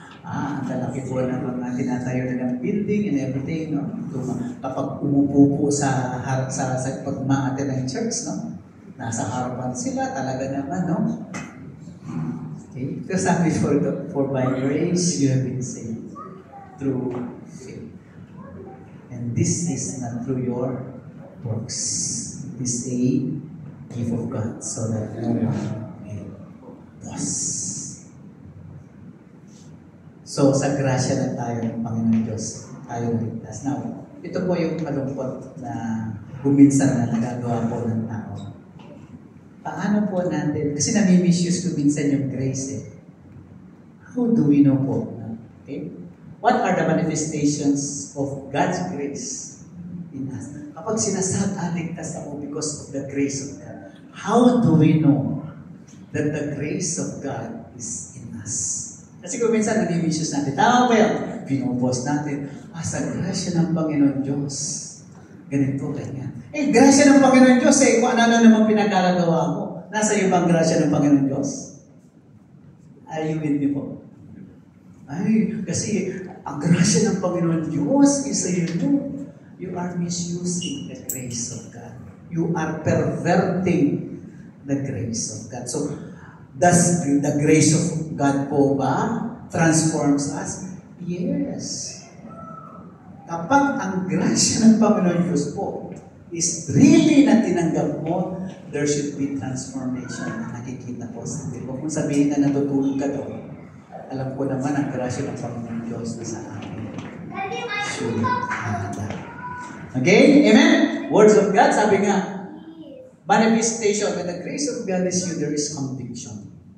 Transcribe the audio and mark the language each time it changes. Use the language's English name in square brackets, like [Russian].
[Filipino] Ang lalaki po ng mga tinatayo nilang building [English] and everything, [Filipino] kapag umupo po sa pagmaate ng church, nasa harapan sila, talaga naman, Okay? [English] Because sabi for by grace you have been saved through faith. And this is not through your works. It is a gift of God, so that no one may boast. [Filipino] So, sa grasya lang tayo ng Panginoon Diyos, tayo naligtas. Now, ito po yung malungkot na kuminsan na nagagawa po ng tao. Paano po natin, kasi nami-misuse kuminsan yung grace [English] How do we know [Filipino] po? Okay? [English] What are the manifestations of God's grace in us? [Filipino] Kapag ligtas ako [English] because of the grace of God, how do we know that the grace of God is in us. [Filipino] Kasi kung minsan nag-i-missions natin, tama ba yan? Pinupost natin, sa grasya ng Panginoon Diyos. Ganito, ganyan. Grasya ng Panginoon Diyos kung ano naman pinagkalagawa mo. Nasa iyo bang grasya ng Panginoon Diyos? [English] Are you with me [Filipino] po? Kasi ang grasya ng Panginoon Diyos is sa iyo. [English] You are misusing the grace of God. You are perverting the grace of God. So, does the grace of God po ba transforms us? [Filipino] Yes. Kapag ang grasya ng Panginoon Diyos po is really na tinanggap mo, [English] there should be transformation [Filipino] na nakikita po sa atin. Huwag mong sabihin na natutulog ka doon. Alam ko naman ang grasya ng Panginoon Diyos na sa akin. [English] Should have that. Okay? Amen? Words of God, [Filipino] sabi nga, [English] manifestation, when the grace of God is you, there is conviction.